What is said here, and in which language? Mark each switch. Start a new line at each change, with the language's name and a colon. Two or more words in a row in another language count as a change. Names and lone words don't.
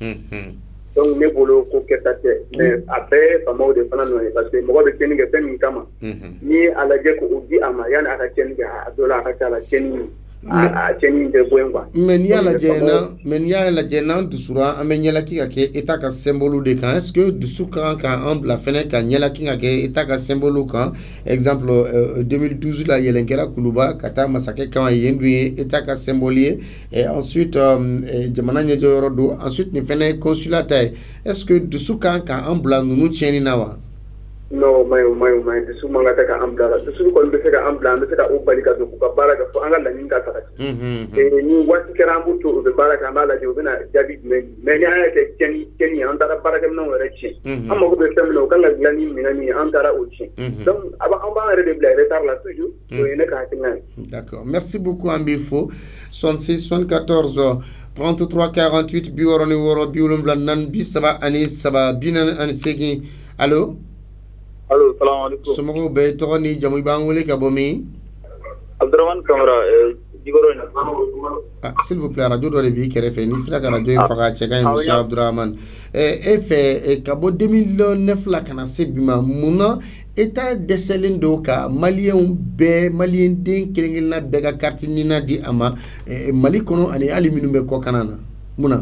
Bambara: Donc ne bolo ko kɛta tɛ mais a bɛɛ faamaw de fana nɔ ye
French: parce que
Bambara: mɔgɔ bɛ tiɲɛni kɛ fɛn min kama ni a lajɛ ko o di a ma yanni a ka tiɲɛni kɛ a dɔ la a ka ca la tiɲɛni a tiɲɛni tɛ bɔ yen quoi. Mais n'i y'a lajɛ n'an dusura an bɛ ɲɛlaki ka kɛ État ka symbole de kan
French: est-ce que
Bambara: dusu kan k'an bila fɛnɛ ka ɲɛlaki ka kɛ État ka symbole kan exemple 2012 la yɛlɛn kɛra Kuluba ka taa masakɛ kan yen dun ye État ka symbole ye
French: et ensuite
Bambara: jamana ɲɛjɔ yɔrɔ don ensuite nin fɛnɛ ye consulat ta ye
French: est-ce que
Bambara: dusu kan k'an bila ninnu tiɲɛni na wa?
French: Non, mais
Bambara: dusu man ka tɛ ka an bila la dusu kɔni bɛ se ka an bila an bɛ se ka o bali ka don k'u ka baara kɛ fo an ka laɲini ka sabati. Ni waati kɛra an b'u to u bɛ baara kɛ an b'a lajɛ u bɛna jaabi jumɛn di mais ni an y'a kɛ tiɲɛni ye an taara baarakɛminɛnw yɛrɛ tiɲɛ an mago bɛ fɛn min na o kan ka dilan ni minɛn min ye an taara o tiɲɛ donc an b'an yɛrɛ de bila retard la toujours o ye ne ka hakilina ye.
French: D'accord, merci beaucoup
Bambara: an b'i fo 66 74 33 48 66 74 33 allo.
Arabic: Allo, salam alaikum.
Bambara: Somɔgɔw bɛ tɔgɔ ni jamu i b'an wele ka bɔ min? Abdurrahman Kamara, Jigoro.
French: S'il vous plaît,
Bambara: radio dɔ de b'i kɛrɛfɛ n'i sera ka radio in faga cɛ ka ɲi monsieur Abdurrahman. E fɛ ka bɔ 2009 la ka na se bi ma mun na État dɛsɛlen don ka maliyɛnw bɛɛ maliyɛnden kelen-kelenna bɛɛ ka carte nina di a ma Mali kɔnɔ ani hali minnu bɛ kɔkan na mun na?